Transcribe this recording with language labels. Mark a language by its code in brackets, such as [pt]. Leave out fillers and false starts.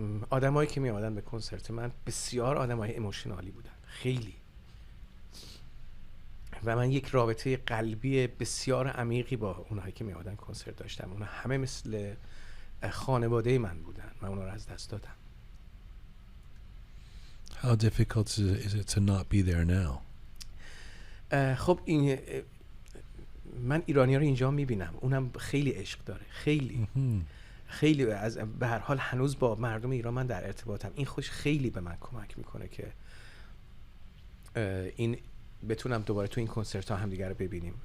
[fa] آدمایی که می اومدن به کنسرت من بسیار آدمای ایموشنالی بودن. خیلی. و من یک رابطه قلبی بسیار عمیقی با اونهایی که می اومدن کنسرت داشتم. اونها همه مثل خانواده من بودن. من اونها رو از دست دادم. [en] How difficult is it to not be there now? [fa] خب این من ایرانی‌ها رو اینجا می‌بینم. اونم خیلی عشق داره. خیلی از به هر حال هنوز با مردم ایران من در ارتباطم. این خوش خیلی به من کمک میکنه که این بتونم دوباره تو این کنسرت ها هم دیگه رو ببینیم.